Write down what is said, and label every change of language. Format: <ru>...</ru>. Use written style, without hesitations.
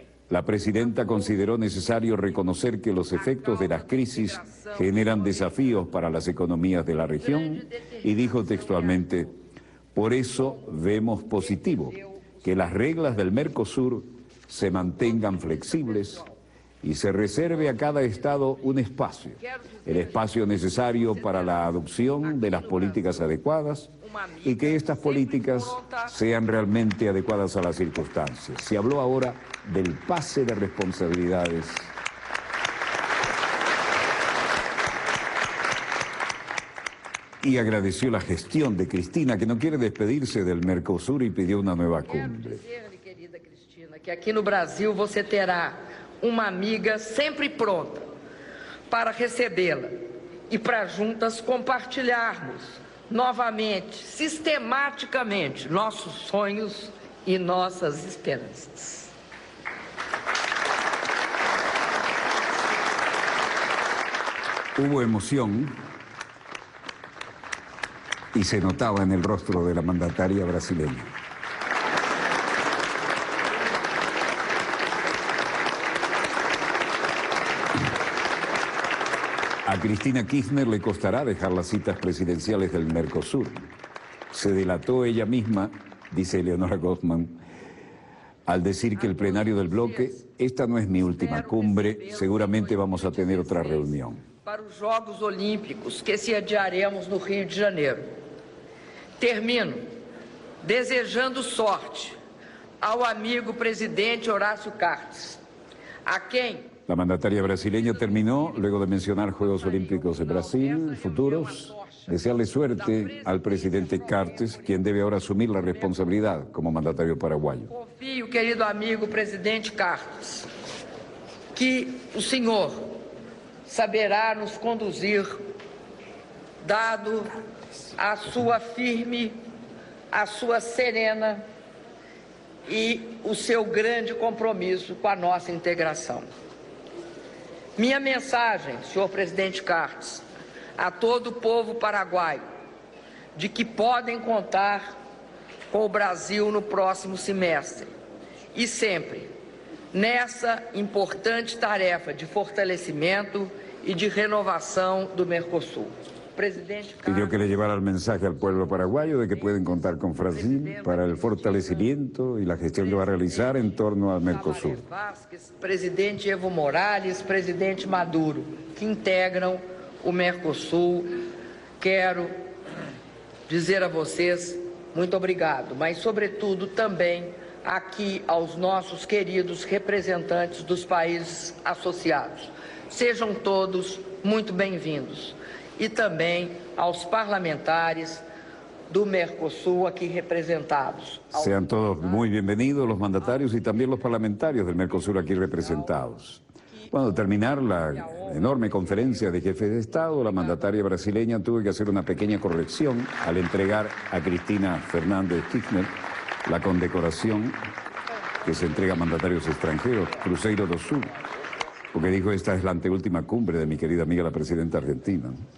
<es>La presidenta consideró necesario reconocer que los efectos de las crisis generan desafíos para las economías de la región y dijo textualmente, por eso vemos positivo que las reglas del Mercosur se mantengan flexibles y se reserve a cada Estado un espacio, el espacio necesario para la adopción de las políticas adecuadas y que estas políticas sean realmente adecuadas a las circunstancias. Se habló ahora del pase de responsabilidades. Y agradeció la gestión de Cristina, que no quiere despedirse del Mercosur y pidió una nueva cumbre.</es> <pt>Querida Cristina, que aqui no Brasil você terá uma amiga sempre pronta para recebê-la e para juntas compartilharmos novamente, sistematicamente, nossos sonhos e nossas esperanças.</pt> <es>Hubo emoción y se notaba en el rostro de la mandataria brasileña. A Cristina Kirchner le costará dejar las citas presidenciales del Mercosur. Se delató ella misma, dice Eleonora Goffman, al decir que el plenario del bloque, esta no es mi última cumbre, seguramente vamos a tener otra reunión.</es> <pt>Para os Jogos Olímpicos que se adiaremos no Rio de Janeiro. Termino desejando sorte ao amigo presidente Horácio Cartes, a quem...</pt> <es>La mandataria brasileña terminó, luego de mencionar Juegos Olímpicos de Brasil futuros, desearle suerte al presidente Cartes, quien debe ahora asumir la responsabilidad como mandatario paraguayo.</es> <pt>Confio, querido amigo presidente Cartes, que o senhor saberá nos conduzir, dado a sua firme, a sua serena e o seu grande compromisso com a nossa integração. Minha mensagem, senhor presidente Cartes, a todo o povo paraguaio, de que podem contar com o Brasil no próximo semestre e sempre nessa importante tarefa de fortalecimento e de renovação do Mercosul.</pt> <es>Pidió que le llevara el mensaje al pueblo paraguayo de que pueden contar con Brasil para el fortalecimiento y la gestión que va a realizar en torno al Mercosur.</es> <pt>Presidente Evo Morales, presidente Maduro, que integram o Mercosul. Quero dizer a vocês muito obrigado, mas sobretudo também aqui aos nossos queridos representantes dos países associados. Sejam todos muito bem-vindos. E também aos parlamentares do Mercosul aqui representados.</pt> <es>Sean todos muy bienvenidos los mandatarios y también los parlamentarios del Mercosur aquí representados. Bueno, al terminar la enorme conferencia de jefes de Estado, la mandataria brasileña tuvo que hacer una pequeña corrección al entregar a Cristina Fernández de Kirchner la condecoración que se entrega a mandatarios extranjeros, Cruzeiro do Sul, porque dijo, esta es la anteúltima cumbre de mi querida amiga la presidenta argentina.</es>